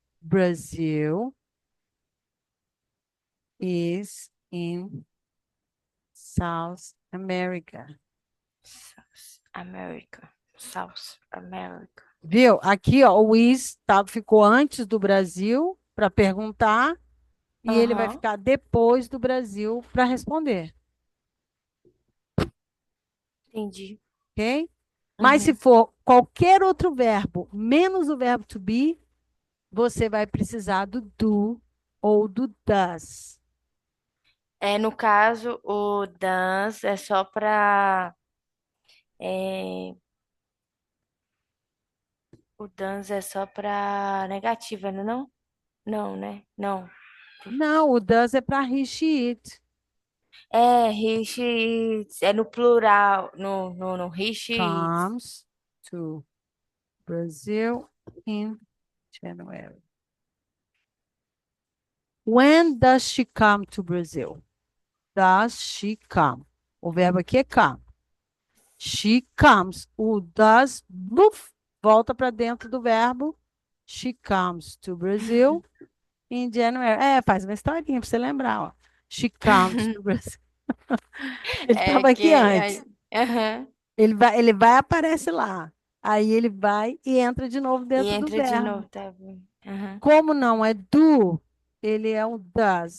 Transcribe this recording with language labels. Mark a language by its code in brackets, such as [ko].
[en] Brazil is in South America. South America. South America. [pt] Viu? Aqui, ó, o is ficou antes do Brasil para perguntar e ele vai Aham. ficar depois do Brasil para responder, Entendi. ok? Mas se Uhum. for qualquer outro verbo, menos o verbo to be, você vai precisar do do ou do does. No caso, o dance é só pra. é, o dance é só pra negativa, não? É não? Não, né? Não. Não, o does é para he, she, it. He, she, it. É no plural. No he, she, it. [en] Comes to Brazil in January. When does she come to Brazil? Does she come? [pt] O verbo aqui é [en] come. She comes. [pt] O does, buf, volta para dentro do verbo. [en] She comes to Brazil in January. [pt] Faz uma historinha para você lembrar, ó. [en] She comes to Brazil. [pt] Ele É estava que. aqui antes. Aham. Ele vai, aparece lá. Aí ele vai e entra de novo E dentro do entra de verbo. novo, tá bom. Aham. Como não é do, ele é um does.